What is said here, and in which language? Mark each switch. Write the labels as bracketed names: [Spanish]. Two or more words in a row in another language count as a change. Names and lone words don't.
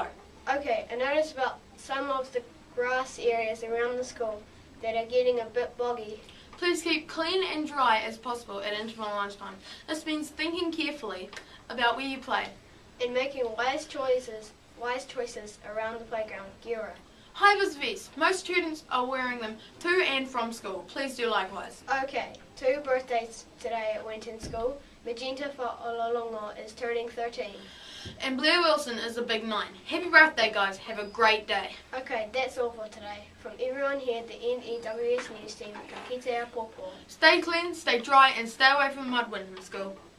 [English] Okay, I noticed about some of the grass areas around the school that are getting a bit boggy. Please keep clean and dry as possible at interval lunchtime. This means thinking carefully about where you play. And making wise choices around the playground. [Māori] Kia Ora. [English] Hi Mrs. Most students are wearing them to and from school. Please do likewise. Okay, 2 birthdays today at Winton School. Magenta for Ololongo is turning 13. And Blair Wilson is a big 9. Happy birthday guys, have a great day. Okay, that's all for today. From everyone here at the N.E.W.S news team, [Māori] ka kite a popo. [English] Stay clean, stay dry and stay away from mud when in school.